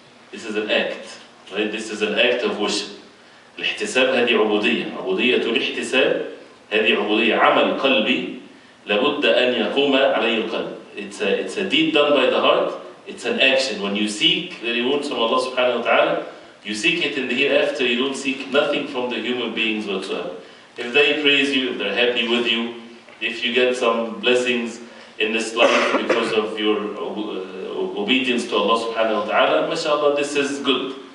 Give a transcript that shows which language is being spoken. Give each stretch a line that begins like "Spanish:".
English: This is an act, right? This is an act of worship.
Arabic: الاحتساب هذه عبودية. عبودية الاحتساب هذه عبودية عمل قلبي لابد أن يقوم عليه القلب.
English: It's a deed done by the heart. It's an action. When you seek the rewards from Allah subhanahu wa ta'ala, you seek it in the hereafter. You don't seek nothing from the human beings whatsoever. If they praise you, if they're happy with you, if you get some blessings in this life because of your obedience to Allah subhanahu wa ta'ala, mashallah, this is good.